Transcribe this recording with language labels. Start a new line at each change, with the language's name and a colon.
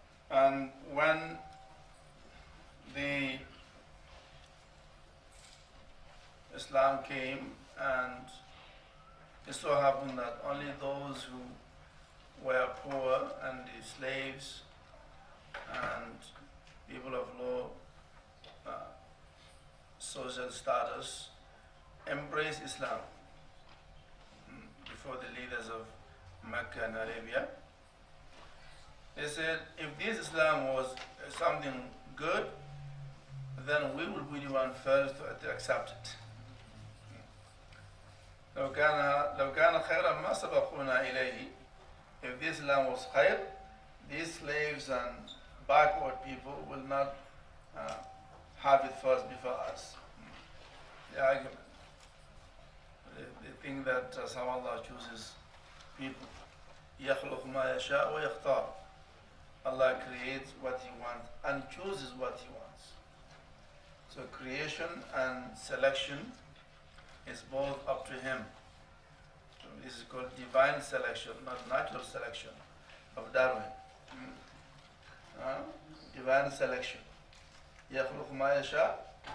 English: And when the Islam came, and it so happened that only those who were poor and the slaves and people of low social status embraced Islam before the leaders of Mecca and Arabia. They said, if this Islam was something good, then we will be the one first to accept it.
Arabic: لو كان خيرا ما سبقونا إليه.
English: If this Islam was khair, these slaves and backward people will not have it first before us. The argument. They think that how Allah chooses people.
Arabic: يخلق ما يشاء ويختار.
English: Allah creates what He wants and chooses what He wants. So creation and selection is both up to Him. So this is called divine selection, not natural selection of Darwin. Divine selection.
Arabic: يخلق ما يشاء